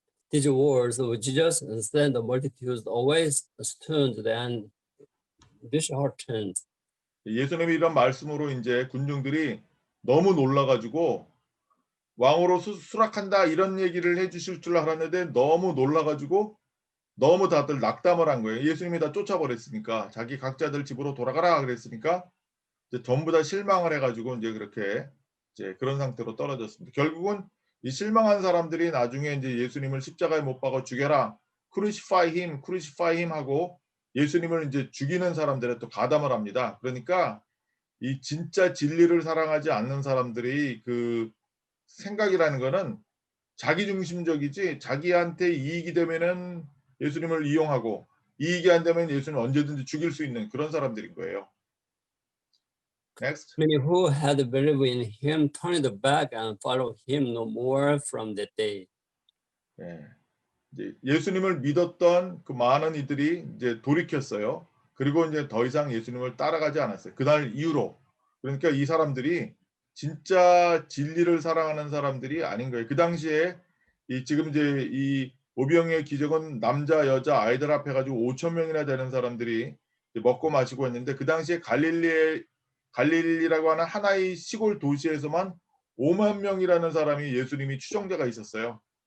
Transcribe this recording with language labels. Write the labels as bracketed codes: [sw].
[en] These words of Jesus sent the multitudes away stunned and disheartened. [ko] 예수님이 이런 말씀으로 인제 군중들이 너무 놀라 가지고 왕으로 수락한다 이런 얘기를 해 주실 줄 알았는데 너무 놀라 가지고 너무 다들 낙담을 한 거예요. 예수님이 다 쫓아 버렸으니까. 자기 각자들 집으로 돌아가라 그랬으니까 이제 전부 다 실망을 해 가지고 인제 그렇게 이제 그런 상태로 떨어졌습니다. 결국은 이 실망한 사람들이 나중에 인제 예수님을 십자가에 못 박아 죽여라. [en] crucify him, crucify him [ko] 하고 예수님을 인제 죽이는 사람들에 또 가담을 합니다. 그러니까 이 진짜 진리를 사랑하지 않는 사람들이 그 생각이라는 거는 자기중심적이지 자기한테 이익이 되면은 예수님을 이용하고 이익이 안 되면 예수님을 언제든지 죽일 수 있는 그런 사람들인 거예요. [en] Next. Many who had believed in him turned back and followed him no more from that day. [ko] 예. 이제 예수님을 믿었던 그 많은 이들이 이제 돌이켰어요. 그리고 인제 더 이상 예수님을 따라가지 않았어요. 그날 이후로. 그러니까 이 사람들이 진짜 진리를 사랑하는 사람들이 아닌 거예요. 그 당시에 이 지금 이제 이 오병이의 기적은 남자, 여자, 아이들 합해 가지고 5천 명이나 되는 사람들이 이제 먹고 마시고 했는데 그 당시에 갈릴리라고 하는 하나의 시골 도시에서만 5만 명이라는 사람이 예수님이 추종자가 있었어요.